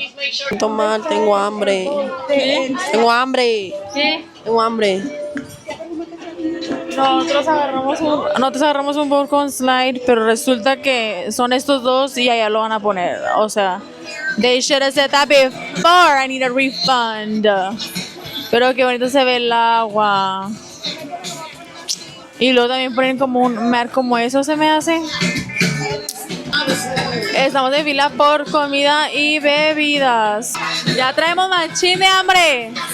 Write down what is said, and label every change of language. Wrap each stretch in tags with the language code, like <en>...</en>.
<es>Siento mal, tengo hambre. Tengo hambre. ¿Sí? Tengo hambre. Nosotros agarramos un bowl con slide, pero resulta que son estos dos y allá lo van a poner.</es> <en>O sea, they should have said that before. I need a refund.</en> <es>Pero qué bonito se ve el agua. Y luego también ponen como un mar como eso, se me hace. Estamos en fila por comida y bebidas. Ya traemos machín de hambre.</es>